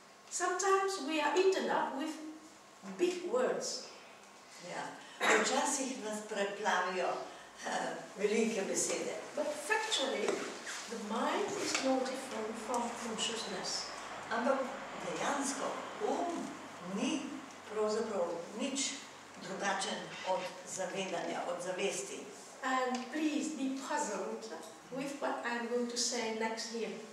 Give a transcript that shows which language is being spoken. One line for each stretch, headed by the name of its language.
English: Sometimes we are eaten up with big words.
Slovenian: Ja. Včasih nas preplavijo velike besede.
English: But factually, the mind is no different from consciousness.
Slovenian: Ampak dejansko ni pravzaprav nič drugačen od zavedanja, od zavesti.
English: And please be puzzled with what I'm going to say next year.